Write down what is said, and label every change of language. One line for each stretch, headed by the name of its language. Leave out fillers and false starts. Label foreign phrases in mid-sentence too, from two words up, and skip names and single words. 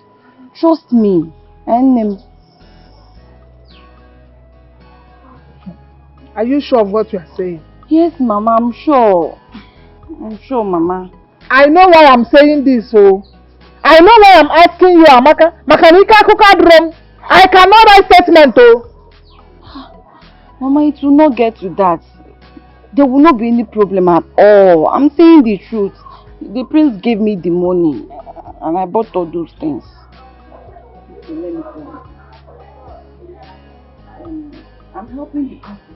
English: Trust me. And are you sure of what you are saying? Yes, Mama, I'm sure. I'm sure, Mama. I know why I'm saying this, oh. I know why I'm asking you, Amaka. Makanika kukadrum. I cannot write statement, oh. Mama, it will not get to that. There will not be any problem at all. I'm saying the truth. The prince gave me the money and I bought all those things. Okay, let me go. I'm helping the couple.